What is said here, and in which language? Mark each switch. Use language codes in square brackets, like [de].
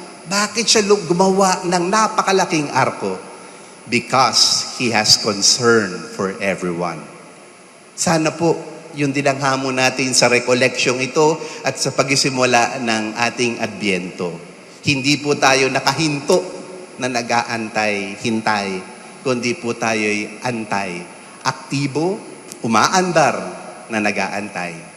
[tl] Bakit siya gumawa ng napakalaking arko? [en] Because He has concern for everyone. [tl] Sana po, yung din ang hamon natin sa recollection ito at sa pagsisimula ng ating Adbyento. Hindi po tayo nakahinto na nag-aantay, hintay, kundi po tayo'y antay, aktibo, umaandar na nag-aantay.